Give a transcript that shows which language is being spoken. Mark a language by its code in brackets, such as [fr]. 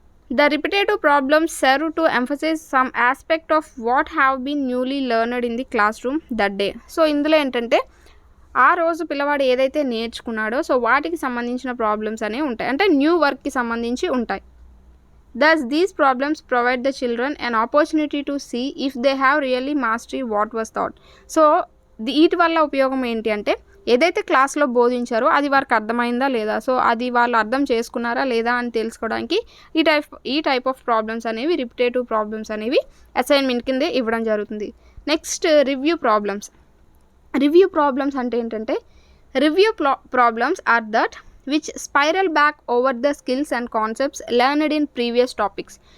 [en] The repetitive problems serve to emphasize some aspect of what have been newly learned in the classroom that day. [te] So ఇందులో ఏంటంటే ఆ రోజు పిల్లవాడు ఏదైతే నేర్చుకున్నాడో so వాటికి సంబంధించిన ప్రాబ్లమ్స్ అనేవి ఉంటాయి, అంటే న్యూ వర్క్కి సంబంధించి ఉంటాయి. [en] Thus these problems provide the children an opportunity to see if they have really mastered what was taught. [te] So వీటి వల్ల ఉపయోగం ఏంటి అంటే ఏదైతే క్లాస్లో బోధించారో అది వారికి అర్థమైందా లేదా, సో అది వాళ్ళు అర్థం చేసుకున్నారా లేదా అని తెలుసుకోవడానికి ఈ టైప్ ఆఫ్ ప్రాబ్లమ్స్ అనేవి రిపిటేటివ్ ప్రాబ్లమ్స్ అనేవి అసైన్మెంట్ కిందే ఇవ్వడం జరుగుతుంది. [en] next review problems [te] అంటే ఏంటంటే [en] Review problems are that which spiral back over the skills and concepts learned in previous topics.